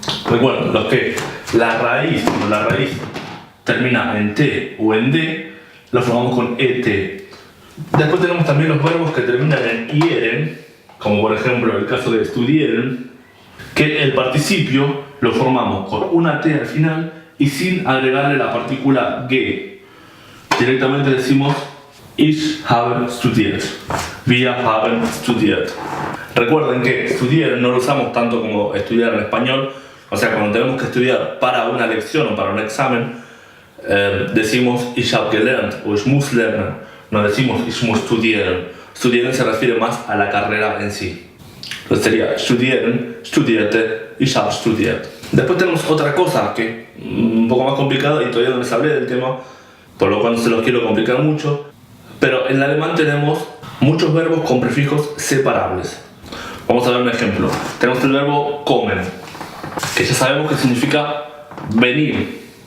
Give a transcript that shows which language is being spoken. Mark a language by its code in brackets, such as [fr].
[es] Recuerden, los que la raíz termina en T o en D, lo formamos con ET. Después tenemos también los verbos que terminan en ieren, como por ejemplo el caso de studieren, que el participio lo formamos con una T al final y sin agregarle la partícula ge. Directamente decimos [de] ich habe studiert, wir haben studiert. [es] Recuerden que estudiar no lo usamos tanto como estudiar en español, o sea, cuando tenemos que estudiar para una lección o para un examen, decimos [de] ich habe gelernt [es] o [de] ich muss lernen, [es] no decimos [de] ich muss studieren. [es] Studieren se refiere más a la carrera en sí. Entonces sería [de] studieren, studierte, ich habe studiert. [es] Después tenemos otra cosa que es un poco más complicada y todavía no les hablé del tema, por lo cual no se los quiero complicar mucho, pero en alemán tenemos muchos verbos con prefijos separables. Vamos a ver un ejemplo. Tenemos el verbo kommen, que ya sabemos que significa venir.